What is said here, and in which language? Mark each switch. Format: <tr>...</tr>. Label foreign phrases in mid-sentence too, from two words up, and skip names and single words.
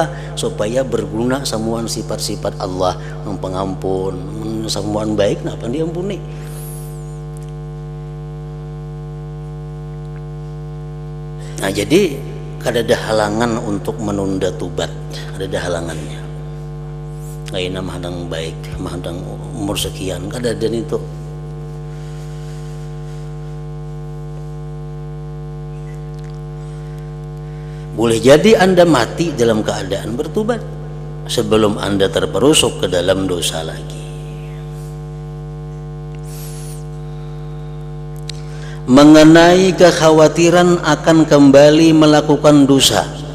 <id>Supaya berguna semuaan sifat-sifat Allah, yang pengampun, semuaan baik, napa diampuni.</id> <bjn>Nah, jadi kada ada halangan untuk menunda tubat, kada ada halangannya. Kayak mahadang baik, mahadang umur sekian, kada ada itu.</bjn> <id>Boleh jadi Anda mati dalam keadaan bertobat sebelum Anda terperosok ke dalam dosa lagi. Mengenai kekhawatiran akan kembali melakukan dosa.</id>